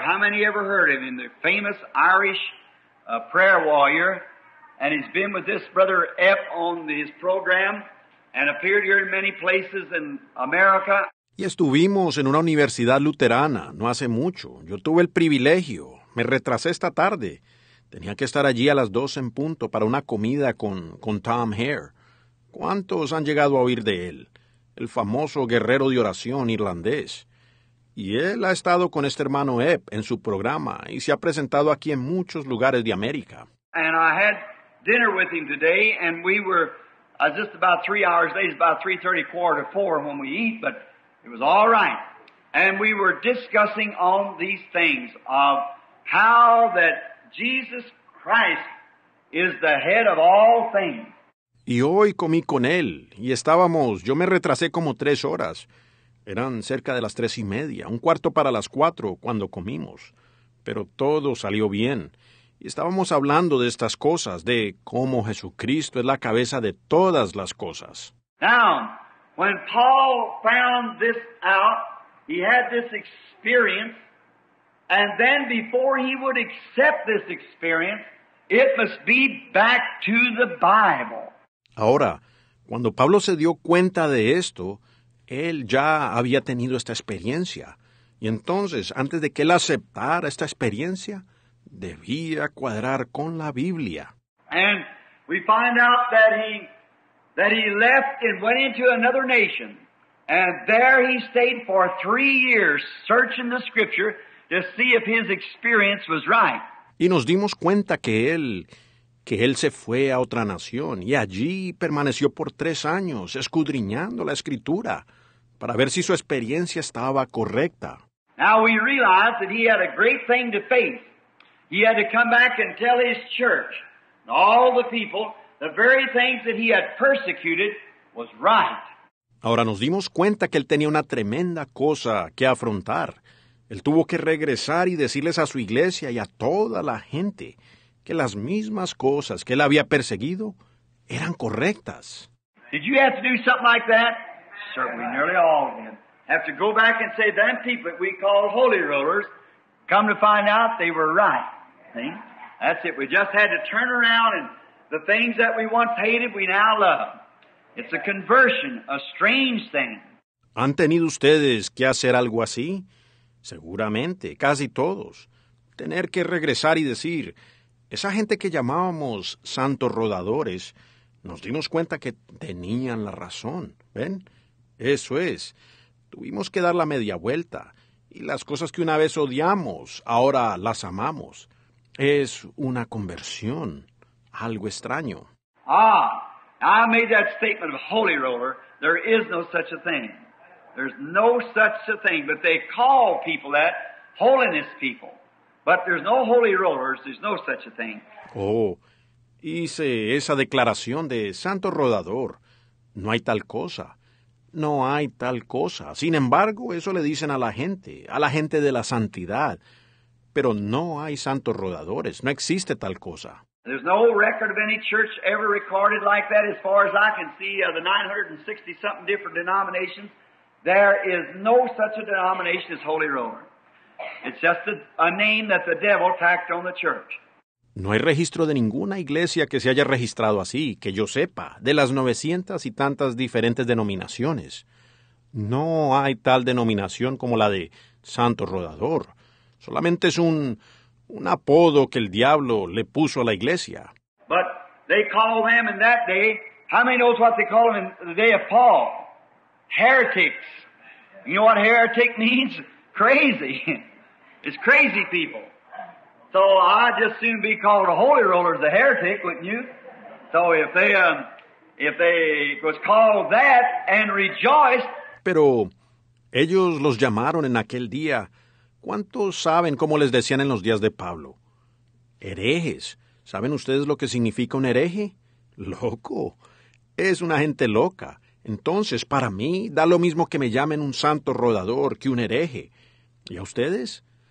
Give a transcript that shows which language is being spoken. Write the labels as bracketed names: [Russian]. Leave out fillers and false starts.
[English] How many ever heard of him? The famous Irish prayer warrior. And he's been with this brother Epp on his program and appeared here in many places in America. [Spanish] Y estuvimos en una universidad luterana no hace mucho. Yo tuve el privilegio. Me retrasé esta tarde. Tenía que estar allí a las 2 en punto para una comida con Tom Hare. ¿Cuántos han llegado a oír de él? El famoso guerrero de oración irlandés. Y él ha estado con este hermano Epp en su programa y se ha presentado aquí en muchos lugares de América. [English] And I had dinner with him today, and we were just about 3 hours late. It's about 3:30, 3:45 when we eat, but it was all right. And we were discussing on these things of how that Jesus Christ is the head of all things. [Spanish] Y hoy comí con él, y yo me retrasé como 3 horas. Eran cerca de las 3:30, 1/4 para las 4 cuando comimos. Pero todo salió bien. Y estábamos hablando de estas cosas, de cómo Jesucristo es la cabeza de todas las cosas. [English] Now, when Paul found this out, he had this experience, and then before he would accept this experience, it must be back to the Bible. [Spanish] Ahora, cuando Pablo se dio cuenta de esto, él ya había tenido esta experiencia. Y entonces, antes de que él aceptara esta experiencia, debía cuadrar con la Biblia. [English] And we find out that he left and went into another nation. And there he stayed for 3 years searching the Scripture to see if his experience was right. [Spanish] Y nos dimos cuenta que él se fue a otra nación y allí permaneció por 3 años escudriñando la Escritura para ver si su experiencia estaba correcta. [English] Now we realize that he had a great thing to face. He had to come back and tell his church and all the people the very things that he had persecuted was right. [Spanish] Ahora nos dimos cuenta que él tenía una tremenda cosa que afrontar. Él tuvo que regresar y decirles a su iglesia y a toda la gente que las mismas cosas que él había perseguido eran correctas. [English] Did you have to do something like that? Certainly, nearly all of them. Have to go back and say, them people that we call holy rollers, come to find out they were right. See? That's it. We just had to turn around and the things that we once hated, we now love. It's a conversion, a strange thing. [Spanish] ¿Han tenido ustedes que hacer algo así? Seguramente, casi todos. Tener que regresar y decir, esa gente que llamábamos santos rodadores, nos dimos cuenta que tenían la razón. ¿Ven? Eso es. Tuvimos que dar la media vuelta. Y las cosas que una vez odiamos, ahora las amamos. Es una conversión. Algo extraño. [English] I made that statement of holy roller. There is no such a thing. There's no such a thing. But they call people that holiness people. But there's no holy rollers. There's no such a thing. [Spanish] Hice esa declaración de santo rodador. No hay tal cosa. No hay tal cosa. Sin embargo, eso le dicen a la gente de la santidad. Pero no hay santos rodadores. No existe tal cosa. [English] There's no record of any church ever recorded like that as far as I can see of the 960-something different denominations. There is no such a denomination as Holy Roller. It's just a name that the devil tacked on the church. [Spanish] No hay registro de ninguna iglesia que se haya registrado así, que yo sepa, de las 900 y tantas diferentes denominaciones. No hay tal denominación como la de Santo Rodador. Solamente es un un apodo que el diablo le puso a la iglesia. [English] But they called them in that day, how many knows what they called them in the day of Paul? Heretics. You know what heretic means? Crazy. It's crazy people. So I'd just soon be called a holy roller as a heretic, wouldn't you? So if they was called that and rejoiced. [Spanish] Pero ellos los llamaron en aquel día. ¿Cuántos saben cómo les decían en los días de Pablo? Herejes. ¿Saben ustedes lo que significa un hereje? Loco. Es una gente loca. Entonces, para mí, da lo mismo que me llamen un santo rodador que un hereje. ¿Y a ustedes?